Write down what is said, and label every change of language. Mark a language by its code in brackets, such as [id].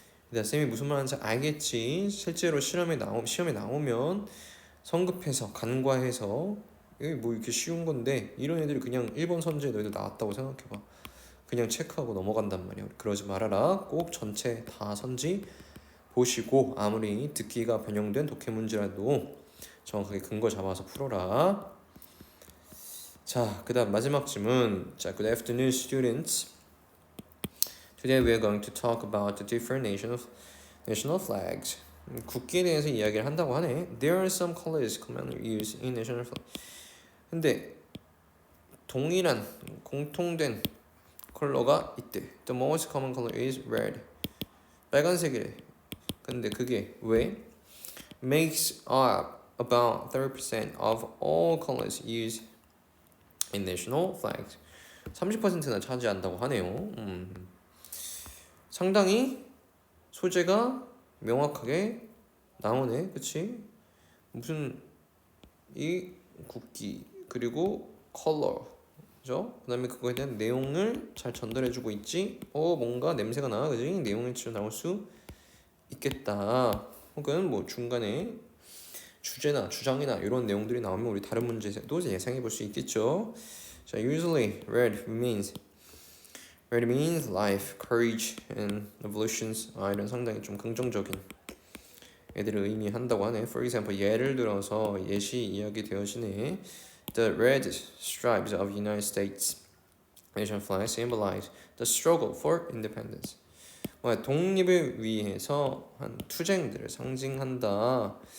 [ko] 근데 쌤이 무슨 말하는지 알겠지. 실제로 시험에 나오면 성급해서 간과해서 이게 뭐 이렇게 쉬운 건데 이런 애들이 그냥 1번 선지에 너희들 나왔다고 생각해봐. 그냥 체크하고 넘어간단 말이야. 그러지 말아라. 꼭 전체 다 선지 보시고 아무리 듣기가 변형된 독해 문제라도 정확하게 근거 잡아서 풀어라. 자, 그 다음 마지막 질문. [en] 자, good afternoon, students. Today we are going to talk about the different national flags. [ko] 국기에 대해서 이야기를 한다고 하네. [en] There are some colors commonly used in national flag. [ko] 근데 동일한 공통된 컬러가 있대. [en] The most common color is red. [ko] 빨간색이래. 근데 그게 왜? [en] Makes up about 30% of all colors used in national flags. [ko] 30%나 차지한다고 하네요. 상당히 소재가 명확하게 나오네. 그치? 무슨 이 국기 그리고 컬러 그죠? 그 다음에 그거에 대한 내용을 잘 전달해주고 있지. 뭔가 냄새가 나. 그지? 내용이 좀 나올 수 있겠다. 혹은 뭐 중간에 주제나 주장이나 이런 내용들이 나오면 우리 다른 문제도 예상해 볼 수 있겠죠. [en] 자, usually red means life, courage, and evolutions. [ko] 이런 상당히 좀 긍정적인 애들을 의미한다고 하네. [en] For example, [ko] 예를 들어서 예시 이야기 되어지네. [en] The red stripes of United States nation flag symbolize the struggle for independence. [ko] 독립을 위해서 한 투쟁들을 상징한다.